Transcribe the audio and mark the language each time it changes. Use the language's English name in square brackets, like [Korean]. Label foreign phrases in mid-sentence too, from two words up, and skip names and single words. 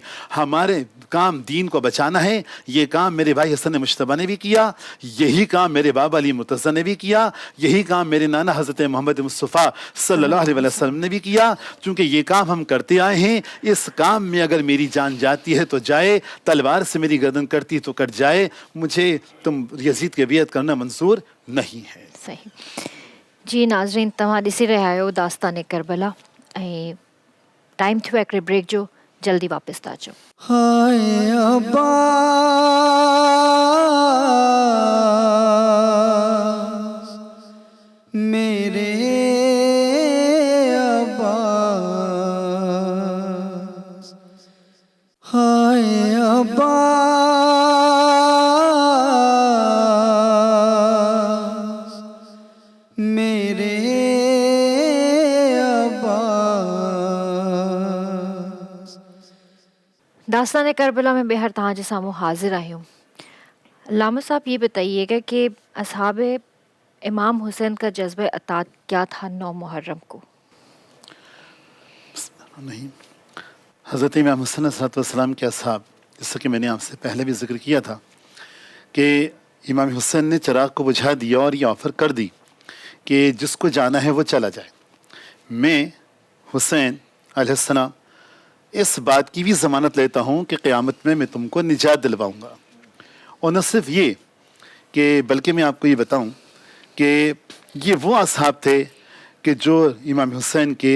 [Urdu] ہمارے کام دین کو بچانا ہے، یہ کام میرے بھائی حسن مجتبیٰ نے بھی کیا، یہی کام میرے بابا علی مرتضیٰ نے بھی کیا، یہی کام میرے نانا حضرت محمد مصطفیٰ صلی اللہ علیہ وسلم نے بھی کیا، چونکہ یہ کام ہم کرتے آئے ہیں۔ اس کام میں اگر میری جان جاتی ہے تو جائے، تلوار سے میری گردن کٹتی تو کٹ جائے، مجھے تم یزید کی بیعت کرنا منظور نہیں ہے۔ صحیح جی ناظرین، [Sindhi] तव्हां ॾिसी रहिया आहियो दास्तान करबला ऐं टाइम थियो आहे हिकिड़े ब्रेक जो, जल्दी वापसि था अचो। [Urdu] ہائے عباس میرے عباس، ہائے عباس میرے عباس. [Sindhi] दास्तान करबला में बेहर तव्हांजे साम्हूं हाज़िर आहियूं। [Urdu] لاما صاحب یہ بتائیے گا کہ اصحاب امام حسین کا جذبہ اطاعت کیا تھا 9 محرم کو? نہیں، حضرت امام حسین علیہ السلام کے اصحاب، جیسا کہ میں نے آپ سے پہلے بھی ذکر کیا تھا کہ امام حسین نے چراغ کو بجھا دیا اور یہ آفر کر دی کہ جس کو جانا ہے وہ چلا جائے۔ میں حسین علیہ السلام اس بات کی بھی ضمانت لیتا ہوں کہ قیامت میں تم کو نجات دلواؤں گا، اور نہ صرف یہ کہ بلکہ میں آپ کو یہ بتاؤں کہ یہ وہ اصحاب تھے کہ جو امام حسین